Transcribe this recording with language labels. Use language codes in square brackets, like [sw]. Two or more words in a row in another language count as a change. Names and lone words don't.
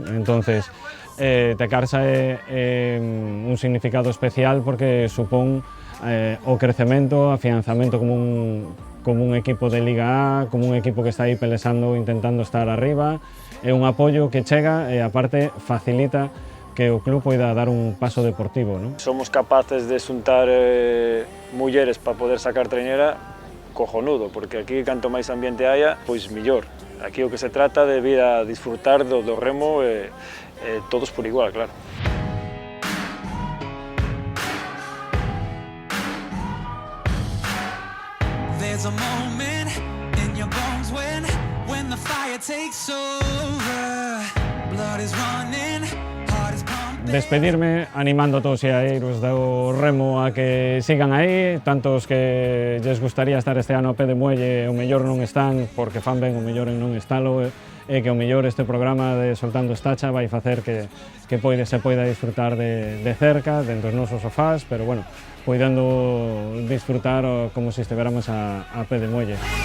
[gl] Entonces, Tecarsa é un significado especial porque supón o crecemento, afianzamento como un equipo de Liga A, como un equipo que está aí pelexando, intentando estar arriba, é un apoio que chega e aparte facilita que o club poida dar un paso deportivo, non? Somos capaces de xuntar mulleres para poder sacar traiñera, cojonudo, porque aquí canto máis ambiente haya, pois millor. Aquí o que se trata de vir a disfrutar do remo todos por igual, claro. [en] There's a moment in your bones when the fire takes over. Blood is running, heart is pumping. [gl] Despedirme animando a todos os aeiros do remo a que sigan aí, tantos que lles gustaría estar este ano a pé de muelle, o mellor non están porque fan ben o mellor en non estalo, e que o mellor este programa de Soltando Estacha vai facer que se poida disfrutar de cerca, dentro dos nosos sofás, pero poidendo disfrutar como se estiveramos a pé de muelle.